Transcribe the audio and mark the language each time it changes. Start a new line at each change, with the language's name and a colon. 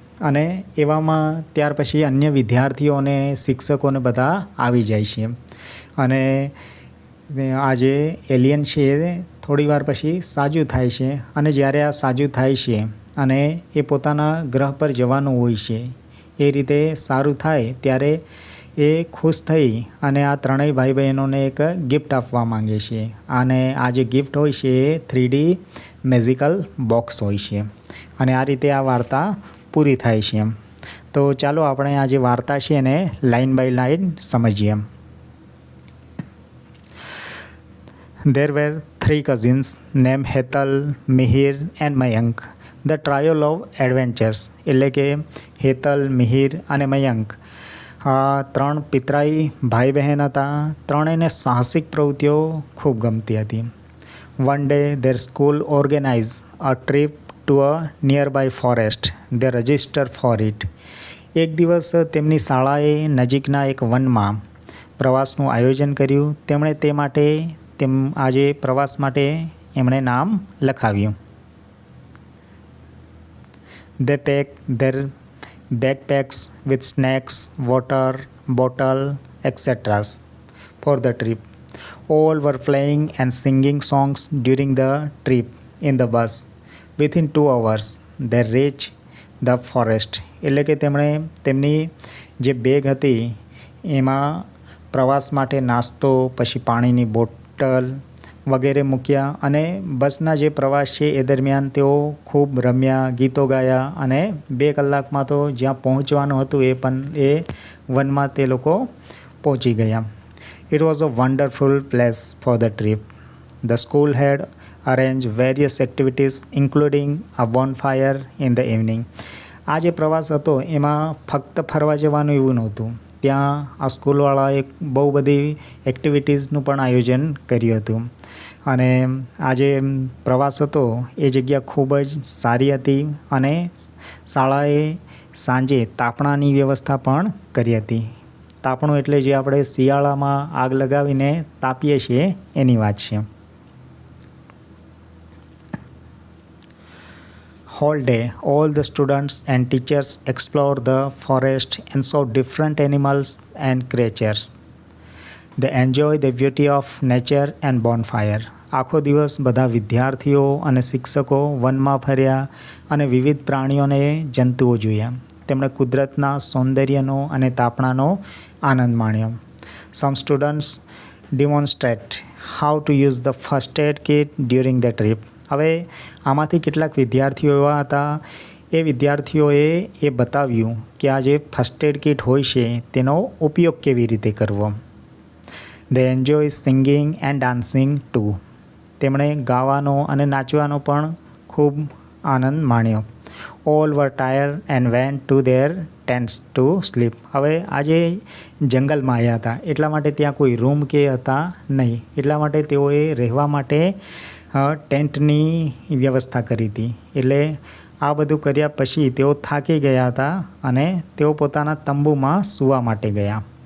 Gujarati: અને એવામાં ત્યાર પછી અન્ય વિદ્યાર્થીઓ અને શિક્ષકોને બધા આવી જાય છે અને આ જે એલિયન છે એ થોડી વાર પછી સાજું થાય છે અને જ્યારે આ સાજું થાય છે અને એ પોતાના ગ્રહ પર જવાનું હોય છે, એ રીતે સારું થાય ત્યારે એ ખુશ થઈ અને આ ત્રણેય ભાઈ બહેનોને એક ગિફ્ટ આપવા માંગે છે. અને આ જે ગિફ્ટ હોય છે એ 3D મેજિકલ બોક્સ હોય છે અને આ રીતે આ વાર્તા પૂરી થાય છે. તો ચાલો આપણે આ જે વાર્તા છે એને
English: line by line
Gujarati: સમજીએ.
English: There were 3 cousins named Hetal, Mihir and Mayank. The trio of adventures.
Gujarati: એટલે કે હેતલ, મિહિર અને મયંક આ ત્રણ પિતરાઈ ભાઈ બહેન હતા. ત્રણેયને સાહસિક પ્રવૃત્તિઓ ખૂબ ગમતી હતી.
English: One day their school organized a trip to a nearby forest. They registered for it.
Gujarati: એક દિવસ તેમની શાળાએ નજીકના એક વનમાં પ્રવાસનું આયોજન કર્યું. તેમણે તે માટે આજે પ્રવાસ માટે એમણે નામ લખાવ્યું.
English: They packed their backpacks with snacks, water, bottle, etc. for the trip. All were playing and singing songs during the trip in the bus. Within 2 hours, they reached the forest.
Gujarati: એટલે કે તેમણે તેમની જે બેગ હતી એમાં પ્રવાસ માટે નાસ્તો, પછી પાણીની બોટલ વગેરે મૂક્યા અને બસના જે પ્રવાસ છે એ દરમિયાન તેઓ ખૂબ રમ્યા, ગીતો ગાયા અને 2 કલાકમાં તો જ્યાં પહોંચવાનું હતું એ વનમાં તે લોકો પહોંચી ગયા.
English: It was a wonderful place for the trip. The school had arranged various activities including a bonfire in the evening.
Gujarati: આ જે પ્રવાસ હતો એમાં ફક્ત ફરવા જવાનું એવું નહોતું. ત્યાં આ સ્કૂલવાળાએ બહુ બધી એક્ટિવિટીઝનું પણ આયોજન કર્યું હતું અને આ જે પ્રવાસ હતો એ જગ્યા ખૂબ જ સારી હતી અને શાળાએ સાંજે તાપણાની વ્યવસ્થા પણ કરી હતી. તાપણું એટલે જે આપણે શિયાળામાં આગ લગાવીને તાપીએ છીએ એની વાત છે.
English: Whole day, all the students and teachers explored the forest and saw different animals and creatures. They enjoyed the beauty of nature and bonfire.
Gujarati: આખો દિવસ બધા વિદ્યાર્થીઓ અને શિક્ષકો વનમાં ફર્યા અને વિવિધ પ્રાણીઓને જંતુઓ જોયા. તેમણે કુદરતના સૌંદર્યનો અને તાપણાનો આનંદ માણ્યો.
English: Some students demonstrate how to use the first aid kit during the trip.
Gujarati: હવે આમાંથી કેટલાક વિદ્યાર્થીઓ એવા હતા, એ વિદ્યાર્થીઓએ એ બતાવ્યું કે આ જે ફર્સ્ટ એડ કિટ હોય છે તેનો ઉપયોગ કેવી રીતે કરવો.
English: They enjoy singing and dancing too.
Gujarati: તેમણે ગાવાનો અને નાચવાનો પણ ખૂબ આનંદ માણ્યો.
English: All were tired and went to their tents to sleep.
Gujarati: હવે આજે જંગલમાં આવ્યા હતા એટલા માટે ત્યાં કોઈ રૂમ કે હતા નહીં, એટલા માટે તેઓએ રહેવા માટે ટેન્ટની વ્યવસ્થા કરી હતી. એટલે આ બધું કર્યા પછી તેઓ થાકી ગયા હતા અને તેઓ પોતાના તંબુમાં સૂવા માટે ગયા.